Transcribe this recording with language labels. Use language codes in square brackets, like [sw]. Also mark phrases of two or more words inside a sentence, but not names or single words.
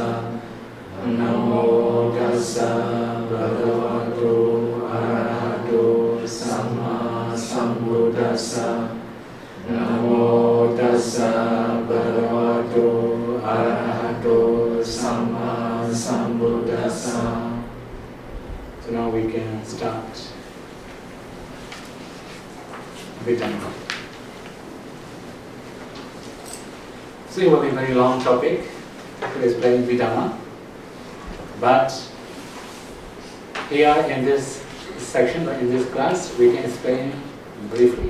[pi] Namo tassa bhagavato arahato samma sambuddhassa. Namo tassa bhagavato arahato samma sambuddhassa. [en] So now we can start Abhidhamma. So it will be a very long topic to explain Abhidhamma, but here in this section, or in this class, we can explain briefly.